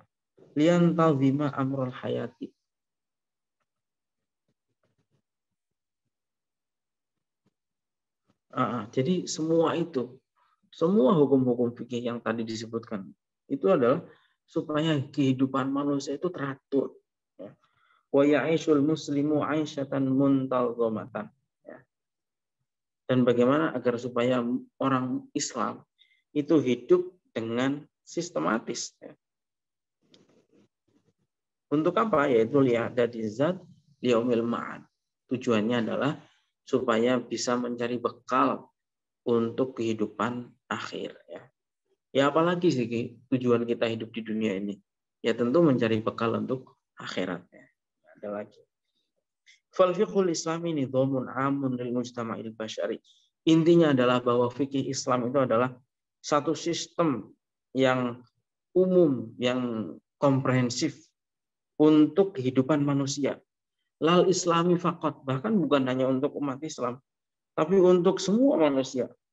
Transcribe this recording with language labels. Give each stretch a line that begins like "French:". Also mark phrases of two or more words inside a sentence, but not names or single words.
Arabic: لأن تنظيم أمر الحياة.
Indonesian: Jadi semua hukum-hukum fikih yang tadi disebutkan itu adalah supaya kehidupan manusia itu teratur.
Arabic: ويعيش المسلم عيشة منتظمة.
Indonesian: Dan bagaimana agar supaya orang Islam itu hidup dengan sistematis. Untuk apa? Yaitu
Arabic: لإعداد الزاد ليوم المعاد.
Indonesian: Tujuannya adalah supaya bisa mencari bekal untuk kehidupan akhir. Ya apalagi sih tujuan kita hidup di dunia ini? Ya tentu mencari bekal untuk akhiratnya. Ada lagi.
Arabic: فالفقه الإسلامي نظام عام للمجتمع البشري.
Indonesian: Intinya adalah bahwa fikih Islam itu adalah satu sistem yang umum, yang komprehensif untuk kehidupan manusia.
Arabic: لا للإسلامي فقط,
Indonesian: bahkan bukan hanya untuk umat Islam, tapi untuk semua manusia.